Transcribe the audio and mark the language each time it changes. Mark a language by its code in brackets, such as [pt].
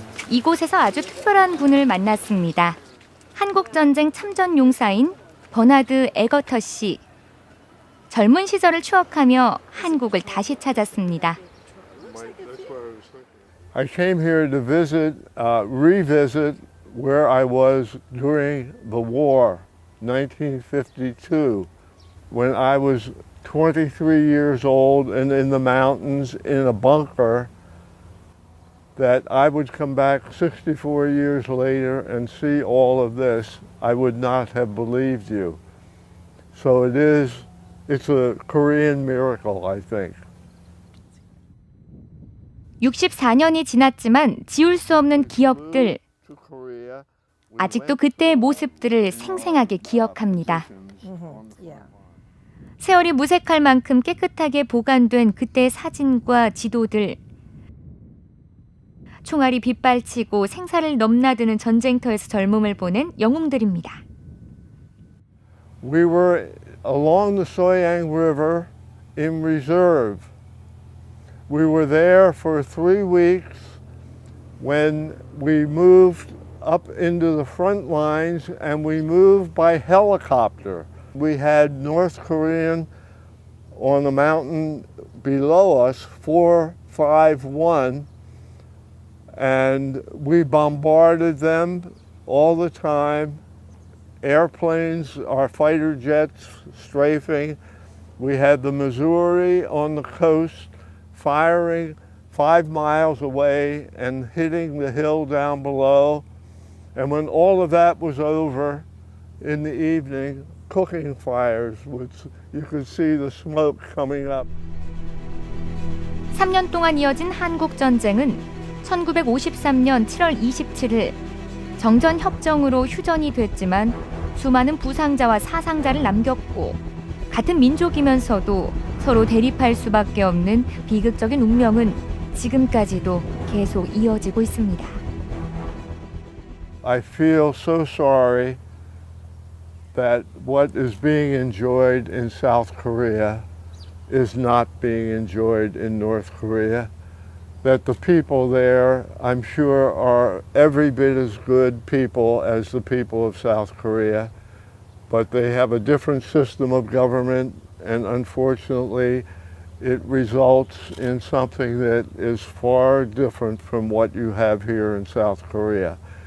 [ko] 이곳에서 아주 특별한 분을 만났습니다. 한국전쟁 참전용사인 버나드 에거터 씨. 젊은 시절을 추억하며 한국을 다시 찾았습니다. [en] I came here to revisit where I was during the war, 1952, when I was 23 years old and in the mountains in a bunker, that I would come back 64 years later and see all of this. I would not have believed you. So it's a Korean miracle, I think. [ko] 64년이 지났지만 지울 수 없는 기억들. 아직도 그때의 모습들을 생생하게 기억합니다. 세월이 무색할 만큼 깨끗하게 보관된 그때의 사진과 지도들. 총알이 빗발치고 생사를 넘나드는 전쟁터에서 젊음을 보낸 영웅들입니다. [en] We were along the Soyang River in reserve. We were there for 3 weeks when we moved up into the front lines and we moved by helicopter. We had North Korean on the mountain below us, 451, and we bombarded them all the time. Airplanes, our fighter jets strafing, We had the Missouri on the coast firing 5 miles away and hitting the hill down below. And when all of that was over in the evening, cooking fires, you could see the smoke coming up. [ko] 3년 동안 이어진 한국 전쟁은 1953년 7월 27일 정전 협정으로 휴전이 됐지만 수많은 부상자와 사상자를 남겼고 같은 민족이면서도 서로 대립할 수밖에 없는 비극적인 운명은 지금까지도 계속 이어지고 있습니다. [en] I feel so sorry that what is being enjoyed in South Korea is not being enjoyed in North Korea. That the people there, I'm sure, are every bit as good people as the people of South Korea, but they have a different system of government, and unfortunately, it results in something that is far different from what you have here in South Korea.